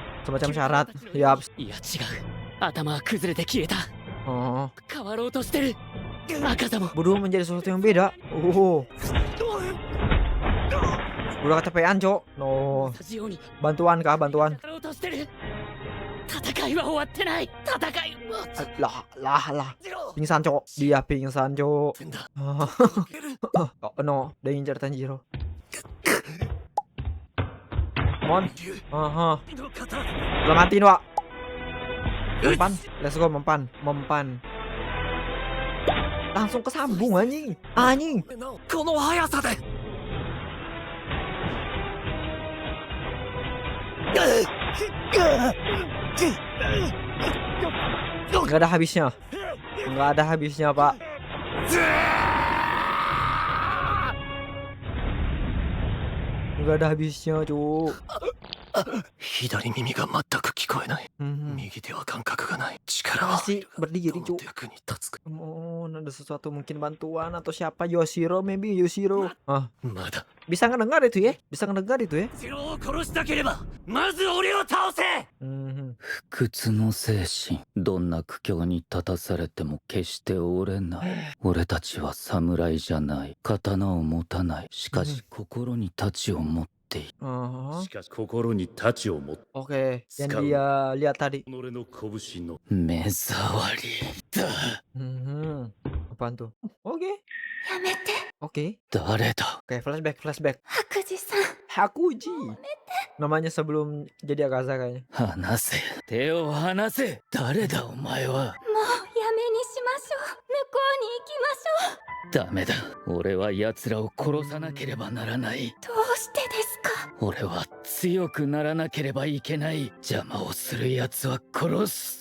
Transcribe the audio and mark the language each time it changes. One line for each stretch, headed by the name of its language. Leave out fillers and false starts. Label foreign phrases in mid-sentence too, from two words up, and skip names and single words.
Indonesian: Semacam syarat. Yap.
Japanese: いや違う。頭は崩れて消えた。 Oh. 変わろうとしてる。赤座も
Indonesian: Berubah menjadi sesuatu yang beda. Oh. Udah kecapean, Cok.
English: No.
Japanese: 同じように
Indonesian: Bantuan kah? Bantuan.
Japanese: やろうとしてる。戦いは終わってない。戦いは
Indonesian: Lah. Pingsan, Cok. Dia pingsan, Cok.
English: Oh, no.
Indonesian: Dia ngincar Tanjiro.
English: Come on. Aha.
Indonesian: Selamatin, Wak. Mempan.
English: Let's go,
Indonesian: mempan. Langsung kesambung anjing. Anjing.
Japanese: この速さで
Indonesian: Nggak ada habisnya. Nggak ada habisnya, Pak. Nggak ada habisnya, Cuk.
Japanese: 左耳が全く聞こえない。右手は感覚がない。力は
Indonesian: Masih berdiri, Cuk.
Japanese: 役に立つか。
Indonesian: Oh, ada sesuatu mungkin bantuan atau siapa?
English: Yoshiro, maybe Yoshiro. Ah,
Japanese: まだ
Indonesian: bisa ngedengar itu ya? Bisa ngedengar itu ya?
Japanese: ジローを殺したければまず俺を倒せ。不屈の精神。どんな苦境に立たされても決して折れない。俺たちは侍じゃない。刀を持たない。しかし心に太刀を持っている。しかし心に太刀を持って
Indonesian: Oke, yang dia lihat tadi.
Japanese: 己の拳の目障りだ。
Indonesian: Apaan tuh? Oke.
Japanese: やめて。
Indonesian: Oke.
Japanese: 誰だ。
Indonesian: Oke, flashback.
Japanese: 白司さん。 Hakuji.
Indonesian: Namanya sebelum jadi Akaza kayaknya.
Japanese: 離せ。手を離せ。誰だお前は。もうやめにしましょう。向こうに行きましょう。ダメだ。俺は奴らを殺さなければならない。どうしてですか。俺は強くならなければいけない。邪魔をする奴は殺す。